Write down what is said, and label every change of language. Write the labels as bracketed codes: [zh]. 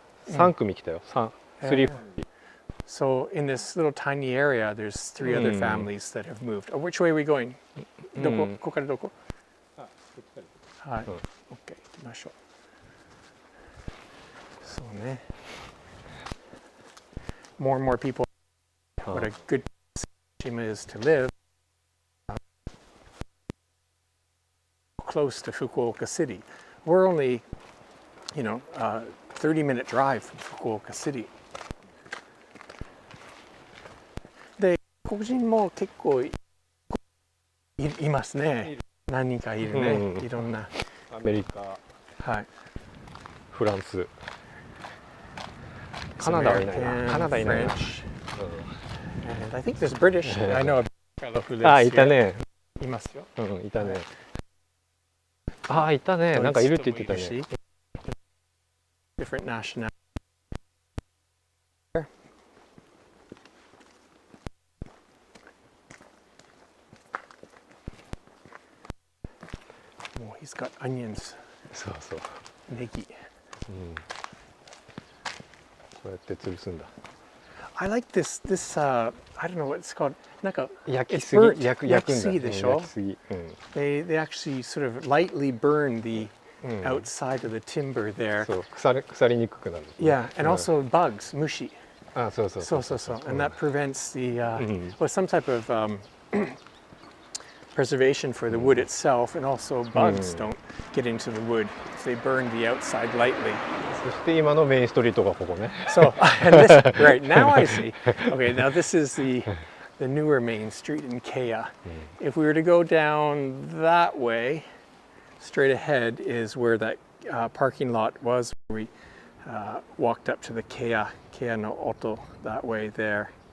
[ja] 3組来たよ。3. [en] So in this little tiny area, there's 3 other families that have moved. Which way are we going? [ja] どこ?ここからどこ? はい。OK、行きましょう。そうね。 [en] More and more people. What a good Itoshima is to live. Close to Fukuoka City. We're only, 30-minute drive from Fukuoka City. [ja] で、黒人も結構 いますね。何人かいるね。いろんな。アメリカ、はい。フランス、カナダはいないな。カナダいないな。 [en] And I think there's British. I know a fellow who lives here. [ja] いたね。いますよ。いたね。いたね。なんかいるって言ってたね。 [en] Different nationality. もう he's got onions. [ja] そうそう。ネギ。こうやって吊るすんだ。 [en] I like this. I don't know what it's called. [ja] なんか焼きすぎ、焼くんだ。焼きすぎでしょ? 焼きすぎ。 [en] They actually sort of lightly burn the outside of the timber there. [ja] そう、腐りにくくなる。 [en] Yeah, and also bugs, 虫。 [ja] そうそうそうそうそう。 [en] And that prevents the some type of preservation for the wood itself, and also bugs don't get into the wood if they burn the outside lightly. そして今のメインストリートがここね。 So, and this, right now I see. Okay, now this is the newer main street in Keya. If we were to go down that way, straight ahead is where that parking lot was. Where we walked up to the Kea no Oto that way there.